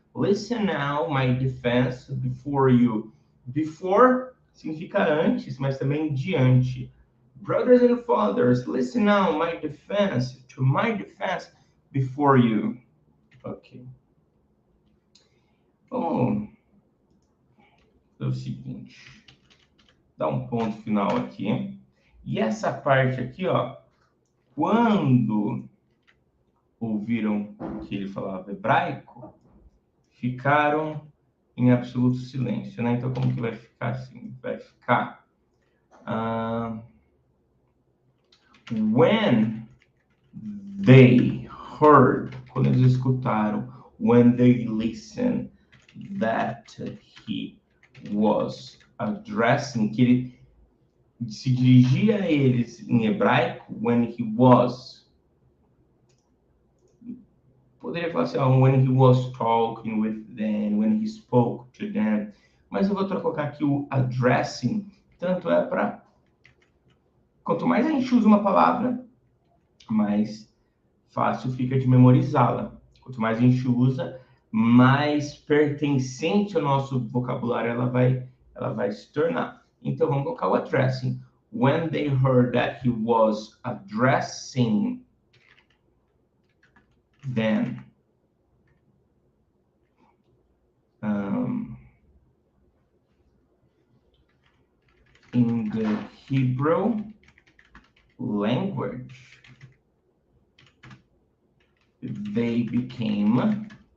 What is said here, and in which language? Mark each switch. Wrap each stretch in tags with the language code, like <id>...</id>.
<en>Listen now, my defense, before you.</en> <pt>Before significa antes, mas também diante.</pt> <en>Brothers and fathers, listen now, my defense, to my defense, before you. Ok.</en> <pt>Vamos fazer o seguinte. Dar um ponto final aqui. E essa parte aqui, ó, quando ouviram que ele falava hebraico, ficaram em absoluto silêncio, né? Então, como que vai ficar assim? Vai ficar...</pt> <en>when they heard,</en> <pt>quando eles escutaram,</pt> <en>when they listened, that he was addressing,</en> <pt>que ele se dirigia a eles em hebraico,</pt> <en>when he was...</en> <pt>Poderia falar assim,</pt> <en>when he was talking with them, when he spoke to them.</en> <pt>Mas eu vou colocar aqui o addressing, tanto é para... Quanto mais a gente usa uma palavra, mais fácil fica de memorizá-la. Quanto mais a gente usa, mais pertencente ao nosso vocabulário ela vai se tornar. Então, vamos colocar o addressing.</pt> <en>When they heard that he was addressing them, in the Hebrew language, they became...</en>